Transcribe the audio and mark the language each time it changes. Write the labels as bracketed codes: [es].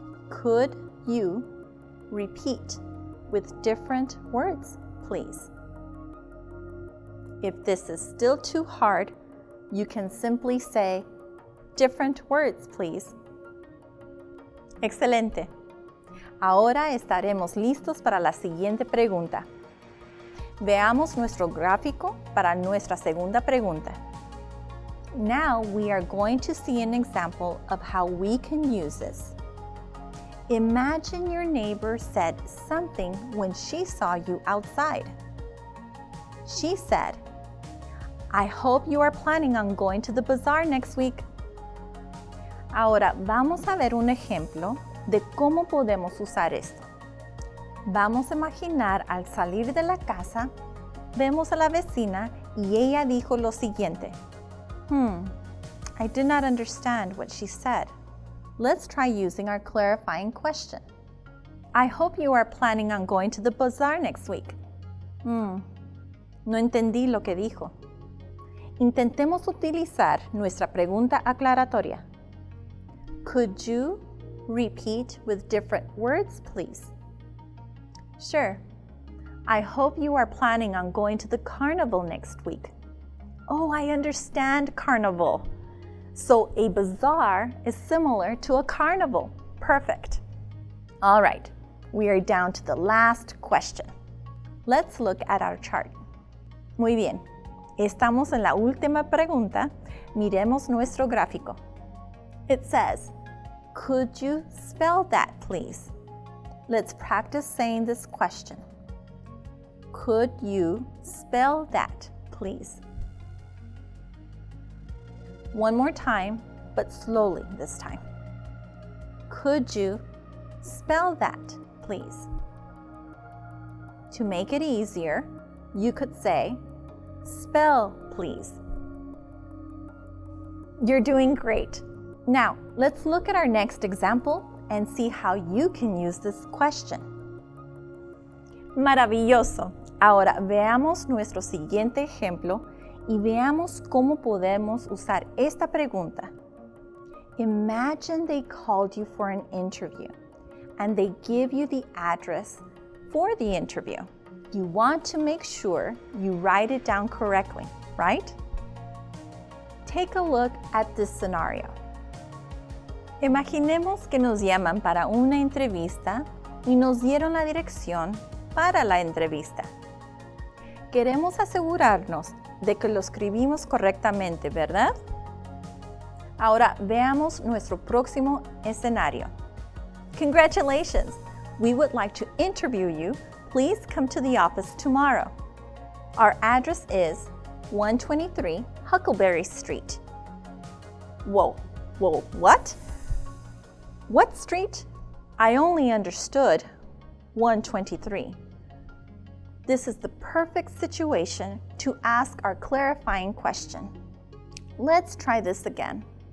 [en] Could you repeat with different words, please? If this is still too hard, you can simply say, different words, please. [es] Excelente. Ahora estaremos listos para la siguiente pregunta. Veamos nuestro gráfico para nuestra segunda pregunta. [en] Now we are going to see an example of how we can use this. Imagine your neighbor said something when she saw you outside. She said, I hope you are planning on going to the bazaar next week. [es] Ahora vamos a ver un ejemplo de cómo podemos usar esto. Vamos a imaginar al salir de la casa, vemos a la vecina y ella dijo lo siguiente. [en] I did not understand what she said. Let's try using our clarifying question. I hope you are planning on going to the bazaar next week. [es] No entendí lo que dijo. Intentemos utilizar nuestra pregunta aclaratoria. [en] Could you repeat with different words, please? Sure. I hope you are planning on going to the carnival next week. Oh, I understand carnival. So a bazaar is similar to a carnival. Perfect. All right, we are down to the last question. Let's look at our chart. [es] Muy bien, estamos en la última pregunta. Miremos nuestro gráfico. [en] It says, could you spell that, please? Let's practice saying this question. Could you spell that, please? One more time, but slowly this time. Could you spell that, please? To make it easier, you could say, spell, please. You're doing great. Now, let's look at our next example and see how you can use this question. [es] Maravilloso. Ahora veamos nuestro siguiente ejemplo y veamos cómo podemos usar esta pregunta. [en] Imagine they called you for an interview and they give you the address for the interview. You want to make sure you write it down correctly, right? Take a look at this scenario. [es] Imaginemos que nos llaman para una entrevista y nos dieron la dirección para la entrevista. Queremos asegurarnos de que lo escribimos correctamente, ¿verdad? Ahora veamos nuestro próximo escenario. [en] Congratulations! We would like to interview you. Please come to the office tomorrow. Our address is 123 Huckleberry Street. Whoa, what? What street? I only understood 123. This is the perfect situation to ask our clarifying question. Let's try this again.